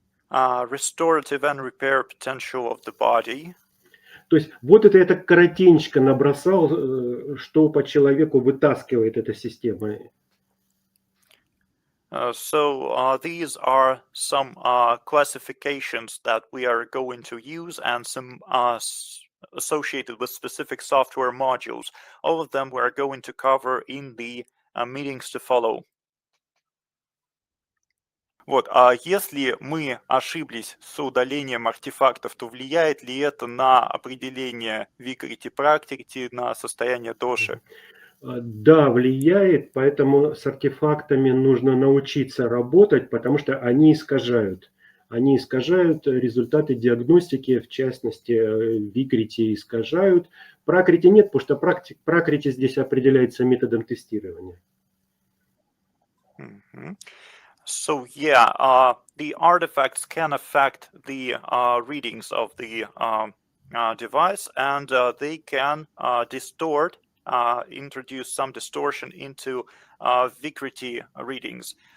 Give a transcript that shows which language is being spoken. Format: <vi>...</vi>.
<en>Restorative and repair potential of the body.</en> <ru>То есть вот это я так коротенько набросал, что по человеку вытаскивает эта система.</ru> <en>So these are some classifications that we are going to use and some associated with specific software modules. All of them we are going to cover in the meetings to follow.</en> <ru>Вот, а если мы ошиблись с удалением артефактов, то влияет ли это на определение Викрити, Пракрати, на состояние доши? Да, влияет, поэтому с артефактами нужно научиться работать, потому что они искажают. Они искажают результаты диагностики, в частности, Викрити искажают. Пракрати нет, потому что Пракрати здесь определяется методом тестирования.</ru> <en>So yeah, the artifacts can affect the readings of the device, and they can distort, introduce some distortion into Vikriti readings.</en>